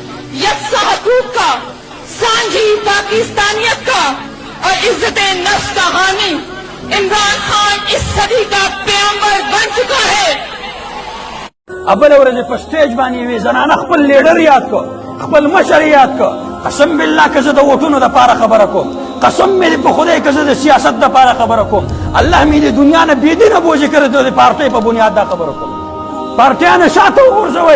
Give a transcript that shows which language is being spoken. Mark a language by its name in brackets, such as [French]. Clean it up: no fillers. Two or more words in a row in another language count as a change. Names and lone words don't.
[Urdu] یکسا حقوق کا، سانجھی پاکستانیت کا اور عزت نفس کا ہانی عمران خان اس صدی کا پیغمبر بن چکا ہے. [Pashto] अबल ورځ په سټیج باندې وی زنانه خپل لیډر یاد کو، خپل مشر یاد کو. قسم بالله که زه د ووټونو دپاره خبره کوم، قسم مې دې په خدای که زه د سیاست دپاره خبره کوم، الله مې د دنیا نه بېدینه بوجې کړی د پارټۍ په بنیاد دا خبره کوم. پارټیانه شاته وغورځوئ.